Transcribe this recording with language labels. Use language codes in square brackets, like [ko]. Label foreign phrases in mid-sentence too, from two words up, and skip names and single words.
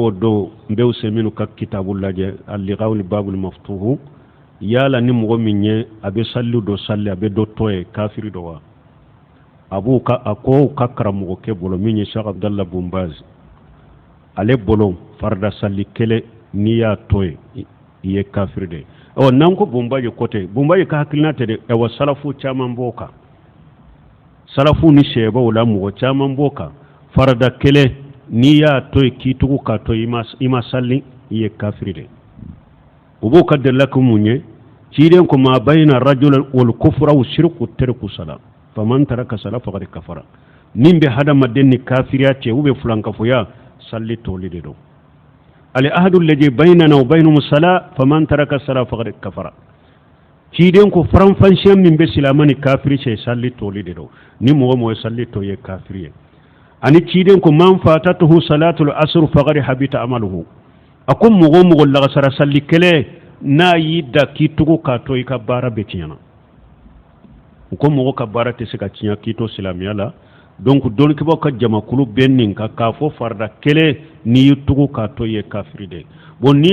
[bm] o don n bɛ Useyiminu ka kitabu lajɛ [ar] اللقاء الباب المفتوح [bm] yala ni mɔgɔ min ye a bɛ salliw dɔ salli a bɛ dɔ to ye kafiri dɔ wa a ko ka karamɔgɔkɛ bolo min ye Sheikh Abdallah Bun Baz ale bolo farda salli kelen n'i y'a to ye i ye kafiri de ye n'an ko Bun Baz kɔtɛ Bun Baz ka hakilina tɛ dɛ salafu caman b'o kan salafu ni sɛbɛw la mɔgɔ caman b'o kan farda kelen n'i y'a to ye k'i tugu k'a to i ma salli i ye kafiri de u b'o ka dalila kɛ mun ye ciden ko [ar] ما بين الرجل والكفر والشرك ترك الصلاة فمن ترك الصلاة فقد كفر [bm] nin bɛ hadamaden ni kafiriya cɛ u bɛ fulankafoya salli toli de don [ar] العهد الذي بيننا وبينهم الصلاة فمن ترك الصلاة فقد كفر [bm] ciden ko faranfasiya min bɛ silama ni kafiri cɛ salli toli de don ni mɔgɔ mɔgɔ salli to ye kafiri ye ani ciden ko [ar] من فاتته صلاة العصر فقد حبط عمله [bm] ako mɔgɔ mɔgɔ lagasara salli kɛlɛ n'a y'i da k'i tugu k'a to i ka baara bɛ tiɲɛna ko mɔgɔ ka baara tɛ se ka tiɲɛ k'i to silamɛya la donc dɔnnikɛbaw ka jamakulu bɛ nin kan k'a fɔ farda kɛlɛ n'i y'i tugu k'a to i ye kafiri de bon n'i